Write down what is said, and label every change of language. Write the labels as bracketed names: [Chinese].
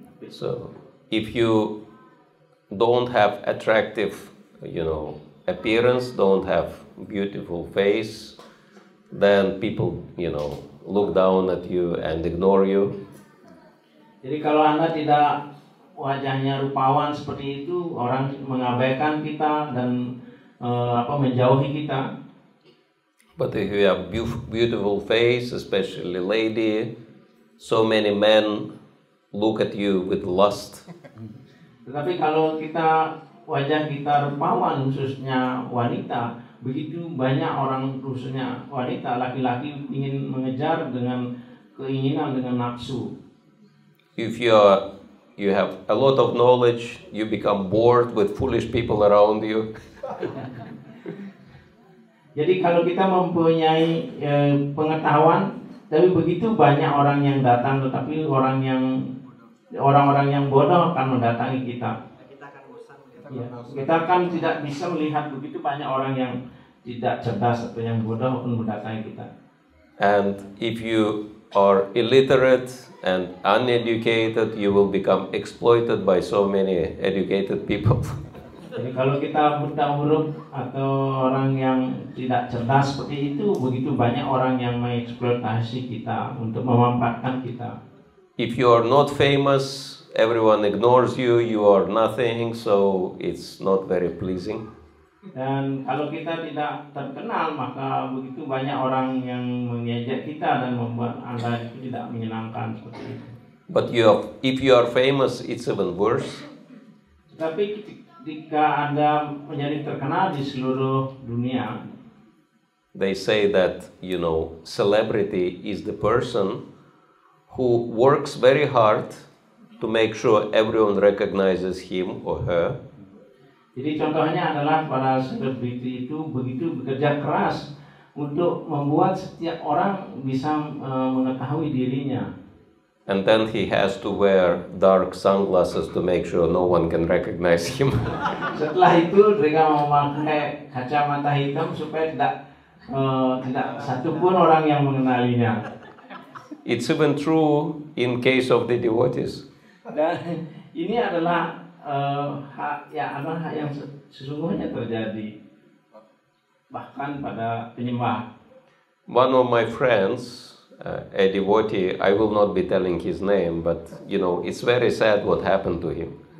[English] So if you don't have attractive, appearance, don't have beautiful face, then people, look down at you and ignore you. [Indonesian] Jadi kalau Anda tidak wajahnya rupawan seperti itu, orang mengabaikan kita dan menjauhi kita. [English] But if you have beautiful face, especially lady, so many men look at you with lust. [Indonesian] Tetapi kalau wajah kita rupawan, khususnya wanita, begitu banyak orang, khususnya wanita, laki-laki ingin mengejar dengan keinginan, dengan nafsu. [English] If you have a lot of knowledge, you become bored with foolish people around you. [Indonesian] Jadi kalau kita mempunyai pengetahuan, tapi begitu banyak orang yang datang, tetapi orang-orang yang bodoh akan mendatangi kita. Ya, kita akan tidak bisa melihat begitu banyak orang yang tidak cerdas atau yang bodoh pun mendatangi kita. [English] And if you are illiterate and uneducated, you will become exploited by so many educated people. [Indonesian] Jadi kalau kita buta huruf atau orang yang tidak cerdas seperti itu, begitu banyak orang yang mengeksploitasi kita untuk memanfaatkan kita. [English] If you are not famous, everyone ignores you, you are nothing, so it's not very pleasing. [Indonesian] Dan kalau kita tidak terkenal, maka begitu banyak orang yang mengejek kita dan membuat Anda itu tidak menyenangkan seperti itu. [English] But if you are famous, it's even worse. [Indonesian] Tapi jika Anda menjadi terkenal di seluruh dunia, [English] they say that, celebrity is the person who works very hard to make sure everyone recognizes him or her. [Indonesian] Jadi contohnya adalah para selebriti itu begitu bekerja keras untuk membuat setiap orang bisa mengetahui dirinya. [English] And then he has to wear dark sunglasses to make sure no one can recognize him. [Indonesian] Setelah itu mereka memakai kacamata hitam supaya tidak satu pun orang yang mengenalinya. [English] It's even true in case of the devotees. [Indonesian] Dan ini adalah hak yang sesungguhnya terjadi bahkan pada penyembah. [English] One of my friends, a devotee, I will not be telling his name, but it's very sad what happened to him.